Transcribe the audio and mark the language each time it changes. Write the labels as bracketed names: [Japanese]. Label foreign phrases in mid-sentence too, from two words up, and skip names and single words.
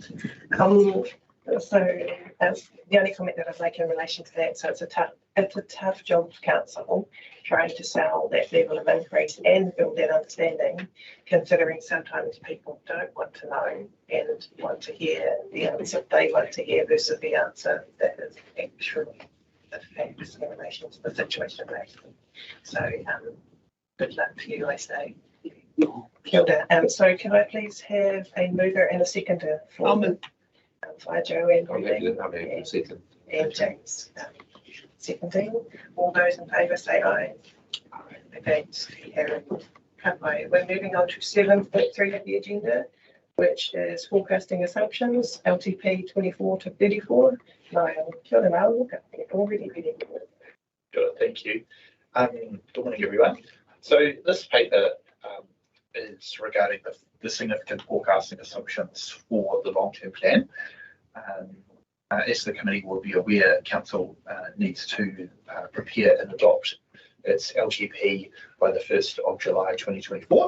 [English] So the only comment that I'd make in relation to that, so it's a tough job for council trying to sell that level of increase and build that understanding, considering sometimes people don't want to know and want to hear the answer they want to hear versus the answer that is actually the facts in relation to the situation they're in. So good luck for you, I say. [Māori] Kia ora. [English] So can I please have a mover and a seconder for by Joe and James. Seconding. All those in favour say aye. Against, carried. We're moving on to 7.3 of the agenda, which is forecasting assumptions, LTP 24 to 34. Niall, [Māori] kia ora mau, [English] already ready. Good, thank you. Good morning, everyone. So this paper is regarding the significant forecasting assumptions for the long-term plan. As the committee will be aware, Council needs to prepare and adopt its LGP by the 1st of July 2024.